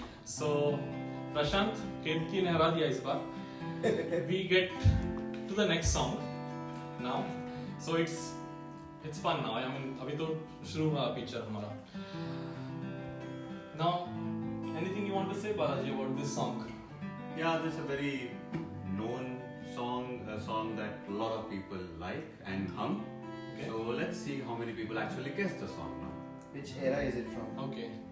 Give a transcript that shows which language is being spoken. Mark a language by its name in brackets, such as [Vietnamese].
[Hindi] So Prashant, Ketki ने हरा दिया इस बार. [English] We get to the next song now. So it's fun now. I mean [Hindi] अभी तो शुरू हुआ picture हमारा. [English] Now anything you want to say, Balaji, about this song? Yeah, this is a very known song, a song that a lot of people like and hum. Okay. So let's see how many people actually guess the song now. which era is it from? Okay.